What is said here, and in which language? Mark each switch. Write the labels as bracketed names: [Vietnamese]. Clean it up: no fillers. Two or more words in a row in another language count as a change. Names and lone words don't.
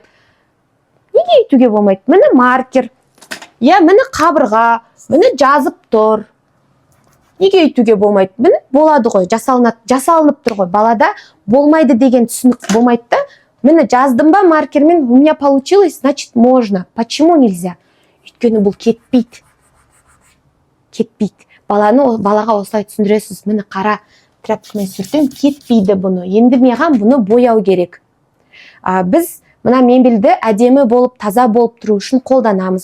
[Kazakh] Неге өйтуге болмайды? Міне маркер. Міне қабырға, міне жазып тұр. Неге өйтуге болмайды? Міне болады ғой, жасалынып тұр ғой. Балада болмайды деген түсінік болмайды да. Міне жаздым ба маркермен, [Russian] у меня получилось, значит можно. Почему нельзя? [Kazakh] Өйткені бұл кетпейді. Балаға осылай түсіндіресіз. Міне қара, тряпкамен сүртем, кетпейді бұны. Енді маған бұны бояу керек. Біз мына мебельді әдемі болып, таза болып тұру үшін қолданамыз.